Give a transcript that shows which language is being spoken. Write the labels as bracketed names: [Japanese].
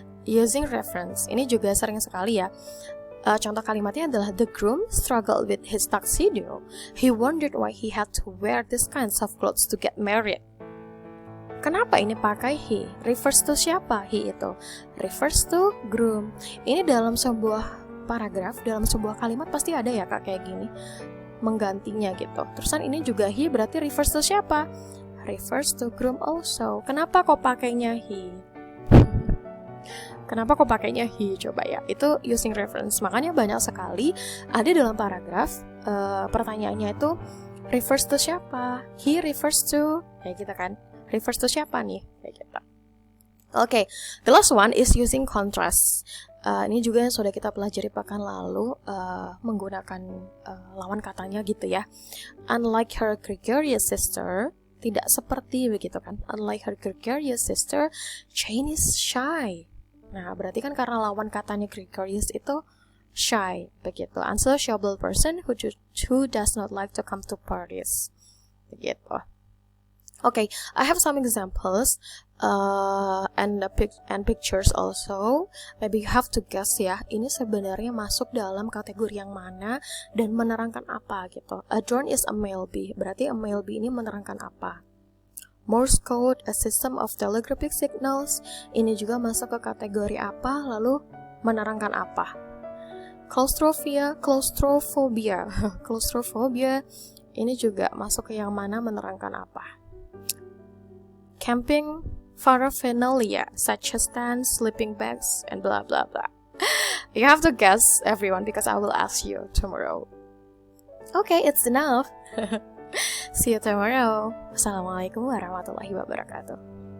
[English] Using reference, [Indonesian] ini juga sering sekali ya. Contoh kalimatnya adalah [English] the groom struggled with his tuxedo. He wondered why he had to wear these kinds of clothes to get married. [Indonesian] Kenapa ini pakai he? Refers to siapa he itu? [English] Refers to groom. [Indonesian] Ini dalam sebuah paragraf, dalam sebuah kalimat pasti ada ya kak kayak gini, menggantinya gitu. Terusan ini juga he berarti refers to siapa? [English] Refers to groom also. [Indonesian] Kenapa kok pakainya he? Kenapa kok pakainya he? Coba ya. Itu using reference. Makanya banyak sekali ada dalam paragraf pertanyaannya itu refers to siapa? He refers to kayak gitu kan? Refers to siapa nih? Kayak gitu. [English] Okay, the last one is using contrast. [Indonesian] Ini juga yang sudah kita pelajari pekan lalu, menggunakan lawan katanya gitu ya. [English] Unlike her gregarious sister, [Indonesian] tidak seperti begitu kan. [English] Unlike her gregarious sister, Jane is shy. [Indonesian] Nah, berarti kan karena lawan katanya gregarious itu shy begitu. [English] Unsociable person who does not like to come to parties. Begitu. Okay, I have some examples and pictures also. Maybe you have to guess [Indonesian] ya. Ini sebenarnya masuk dalam kategori yang mana dan menerangkan apa gitu. [English] A drone is a male bee. Berarti a male bee [Indonesian] ini menerangkan apa? [English] Morse code, a system of telegraphic signals. [Indonesian] Ini juga masuk ke kategori apa? Lalu menerangkan apa? [English] Claustrophobia. Claustrophobia. [Indonesian] Ini juga masuk ke yang mana, menerangkan apa? [English] Camping paraphernalia such as tents, sleeping bags, and blah blah blah. You have to guess everyone because I will ask you tomorrow. Okay, it's enough. See you tomorrow. Assalamualaikum warahmatullahi wabarakatuh.